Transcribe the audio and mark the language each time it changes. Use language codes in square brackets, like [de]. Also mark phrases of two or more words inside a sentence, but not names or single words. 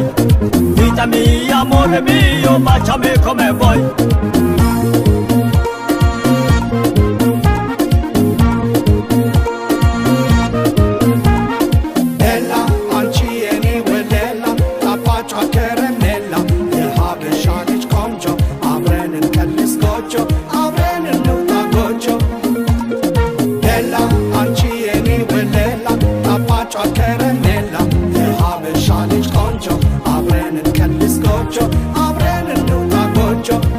[it] Vita mia, amore mio, baciami come vuoi. Bella, ancieni, bella, la faccia caramella, il [am] Habesha ልጅ ቆንጆ አብረን እንቀልስ ጎጆ አብረን እንውጣ ጎጆ ቤላ አንቺ የኔ ወለላ ጣፋጯ ከረሜላ የሀበሻ ልጅ ቆንጆ አብረን እንቀልስ ጎጆ አብረን እንውጣ ጎጆ